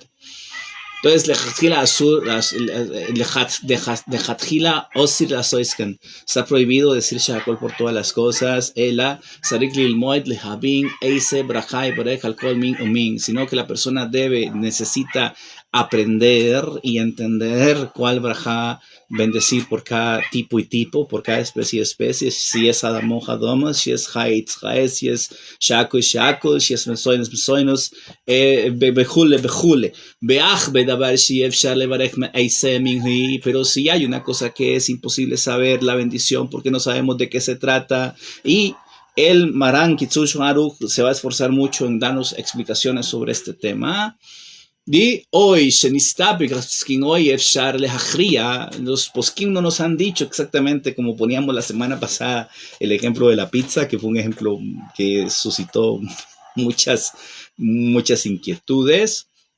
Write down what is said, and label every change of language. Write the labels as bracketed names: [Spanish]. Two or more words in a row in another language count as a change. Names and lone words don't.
[Spanish] Entonces, está prohibido decir Sheakol por todas las cosas, sino que la persona necesita aprender y entender cuál braja bendecir por cada tipo y tipo, por cada especie y especie, si es Adamo, Adamo, si es Haitz, Haitz, si es Sheakol, Sheakol, si es Mesoinos, Mesoinos, Bejule, pero si hay una cosa que es imposible saber, la bendición, porque no sabemos de qué se trata, y el Maran Kitzush Aruch se va a esforzar mucho en darnos explicaciones sobre este tema. Y hoy, los poskim no nos han dicho exactamente, como poníamos la semana pasada el ejemplo de la pizza, que fue un ejemplo que suscitó muchas inquietudes.